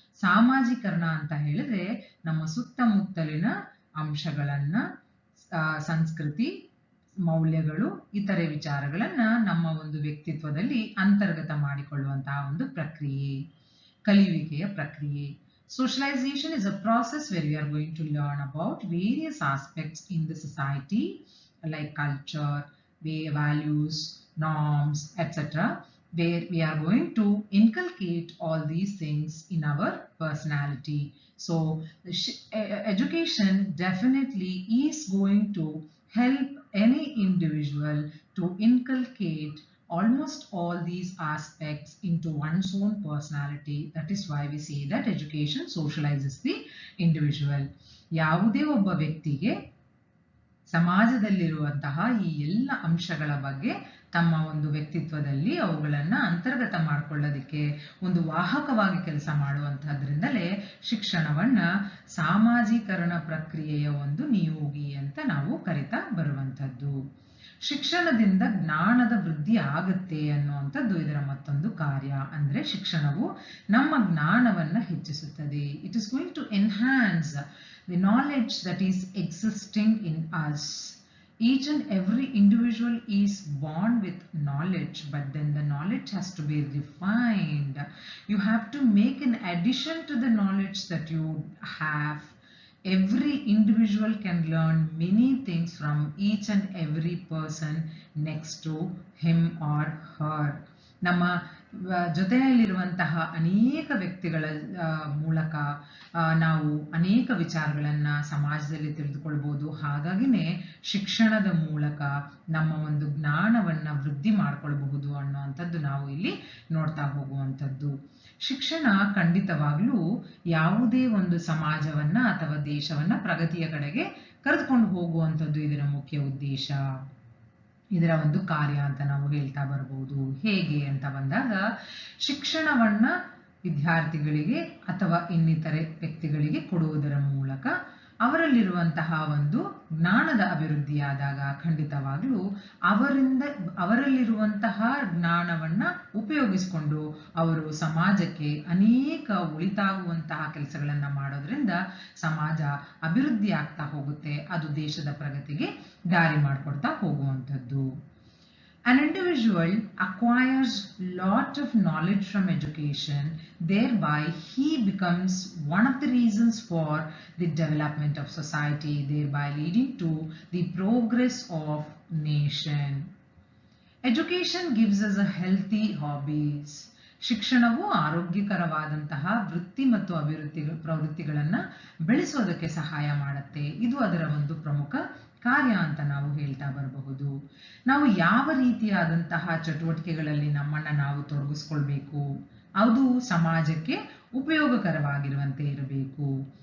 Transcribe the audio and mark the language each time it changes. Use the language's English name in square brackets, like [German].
[Kannada] ಸಾಮಾಜೀಕರಣ ಅಂತ ಹೇಳಿದ್ರೆ ನಮ್ಮ ಸುತ್ತಮುತ್ತಲಿನ ಅಂಶಗಳನ್ನ, ಸಂಸ್ಕೃತಿ, ಮೌಲ್ಯಗಳು, ಇತರೆ ವಿಚಾರಗಳನ್ನ ನಮ್ಮ ಒಂದು ವ್ಯಕ್ತಿತ್ವದಲ್ಲಿ ಅಂತರ್ಗತ ಮಾಡಿಕೊಳ್ಳುವಂತಹ ಒಂದು ಪ್ರಕ್ರಿಯೆ, ಕಲಿಯುವಿಕೆಯ ಪ್ರಕ್ರಿಯೆ. [English] Socialization is a process where we are going to learn about various aspects in the society like culture, values, norms, etc., where we are going to inculcate all these things in our personality. So education definitely is going to help any individual to inculcate almost all these aspects into one's own personality. That is why we say that education socializes the individual. [Kannada] ಯಾವುದೇ ಒಬ್ಬ ವ್ಯಕ್ತಿಗೆ ಸಮಾಜದಲ್ಲಿರುವಂತಹ ಈ ಎಲ್ಲ ಅಂಶಗಳ ಬಗ್ಗೆ ತಮ್ಮ ಒಂದು ವ್ಯಕ್ತಿತ್ವದಲ್ಲಿ ಅವುಗಳನ್ನ ಅಂತರ್ಗತ ಮಾಡಿಕೊಳ್ಳೋದಕ್ಕೆ ಒಂದು ವಾಹಕವಾಗಿ ಕೆಲಸ ಮಾಡುವಂತಹದ್ರಿಂದಲೇ ಶಿಕ್ಷಣವನ್ನ ಸಾಮಾಜೀಕರಣ ಪ್ರಕ್ರಿಯೆಯ ಒಂದು ನಿಯೋಗಿ ಅಂತ ನಾವು ಕರಿತಾ ಬರುವಂತದ್ದು. ಶಿಕ್ಷಣದಿಂದ ಜ್ಞಾನದ ವೃದ್ಧಿ ಆಗುತ್ತೆ ಅನ್ನುವಂಥದ್ದು ಇದರ ಮತ್ತೊಂದು ಕಾರ್ಯ. ಅಂದ್ರೆ ಶಿಕ್ಷಣವು ನಮ್ಮ ಜ್ಞಾನವನ್ನ ಹೆಚ್ಚಿಸುತ್ತದೆ. [English] It is going to enhance the knowledge that is existing in us. Each and every individual is born with knowledge, but then the knowledge has to be refined. You have to make an addition to the knowledge that you have. Every individual can learn many things from each and every person next to him or her. [Kannada] ನಮ್ಮ ಜೊತೆಯಲ್ಲಿರುವಂತಹ ಅನೇಕ ವ್ಯಕ್ತಿಗಳ ಮೂಲಕ ನಾವು ಅನೇಕ ವಿಚಾರಗಳನ್ನ ಸಮಾಜದಲ್ಲಿ ತಿಳಿದುಕೊಳ್ಬಹುದು. ಹಾಗಾಗಿನೇ ಶಿಕ್ಷಣದ ಮೂಲಕ ನಮ್ಮ ಒಂದು ಜ್ಞಾನವನ್ನ ವೃದ್ಧಿ ಮಾಡ್ಕೊಳ್ಬಹುದು ಅನ್ನುವಂಥದ್ದು ನಾವು ಇಲ್ಲಿ ನೋಡ್ತಾ ಹೋಗುವಂಥದ್ದು. ಶಿಕ್ಷಣ ಖಂಡಿತವಾಗ್ಲೂ ಯಾವುದೇ ಒಂದು ಸಮಾಜವನ್ನ ಅಥವಾ ದೇಶವನ್ನ ಪ್ರಗತಿಯ ಕಡೆಗೆ ಕರೆದುಕೊಂಡು ಹೋಗುವಂಥದ್ದು ಇದರ ಮುಖ್ಯ ಉದ್ದೇಶ, ಇದರ ಒಂದು ಕಾರ್ಯ ಅಂತ ನಾವು ಹೇಳ್ತಾ ಬರಬಹುದು. ಹೇಗೆ ಅಂತ ಬಂದಾಗ ಶಿಕ್ಷಣವನ್ನ ವಿದ್ಯಾರ್ಥಿಗಳಿಗೆ ಅಥವಾ ಇನ್ನಿತರೆ ವ್ಯಕ್ತಿಗಳಿಗೆ ಕೊಡುವುದರ ಮೂಲಕ ಅವರಲ್ಲಿರುವಂತಹ ಒಂದು ಜ್ಞಾನದ ಅಭಿವೃದ್ಧಿಯಾದಾಗ ಖಂಡಿತವಾಗ್ಲೂ ಅವರಲ್ಲಿರುವಂತಹ ಜ್ಞಾನವನ್ನ ಉಪಯೋಗಿಸಿಕೊಂಡು ಅವರು ಸಮಾಜಕ್ಕೆ ಅನೇಕ ಉಳಿತಾಗುವಂತಹ ಕೆಲಸಗಳನ್ನ ಮಾಡೋದ್ರಿಂದ ಸಮಾಜ ಅಭಿವೃದ್ಧಿ ಆಗ್ತಾ ಹೋಗುತ್ತೆ. ಅದು ದೇಶದ ಪ್ರಗತಿಗೆ ದಾರಿ ಮಾಡಿಕೊಡ್ತಾ ಹೋಗುವಂಥದ್ದು. [English] An individual acquires lot of knowledge from education, thereby he becomes one of the reasons for the development of society, thereby leading to the progress of nation. Education gives us a healthy hobbies. [Kannada] ಶಿಕ್ಷಣವು ಆರೋಗ್ಯಕರವಾದಂತಹ ವೃತ್ತಿ ಮತ್ತು ಅಭಿವೃದ್ಧಿ ಪ್ರವೃತ್ತಿಗಳನ್ನ ಬೆಳೆಸೋದಕ್ಕೆ ಸಹಾಯ ಮಾಡುತ್ತೆ. ಇದು ಅದರ ಒಂದು ಪ್ರಮುಖ ಕಾರ್ಯ ಅಂತ ನಾವು ಹೇಳ್ತಾ ಬರಬಹುದು. ನಾವು ಯಾವ ರೀತಿಯಾದಂತಹ ಚಟುವಟಿಕೆಗಳಲ್ಲಿ ನಮ್ಮನ್ನ ನಾವು ತೊಡಗಿಸ್ಕೊಳ್ಬೇಕು, ಅದು ಸಮಾಜಕ್ಕೆ ಉಪಯೋಗಕರವಾಗಿರುವಂತೆ ಇರಬೇಕು.